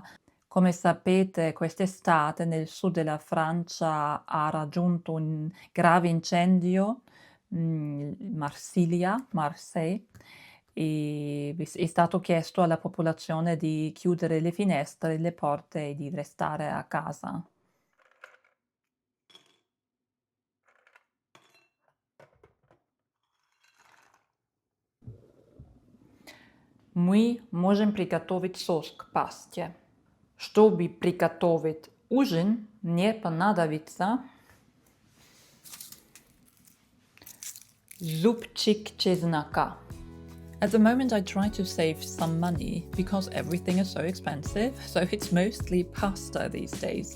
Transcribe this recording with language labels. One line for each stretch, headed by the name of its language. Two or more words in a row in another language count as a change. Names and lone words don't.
Italian: Come sapete, quest'estate nel sud della Francia ha raggiunto un grave incendio, Marseille, e è stato chiesto alla popolazione di chiudere le finestre e le porte e di restare a casa.
Russian: Мы можем приготовить соус к пасте. Чтобы приготовить ужин, мне понадобится зубчик чеснока.
English: At the moment I try to save some money because everything is so expensive, so it's mostly pasta these days.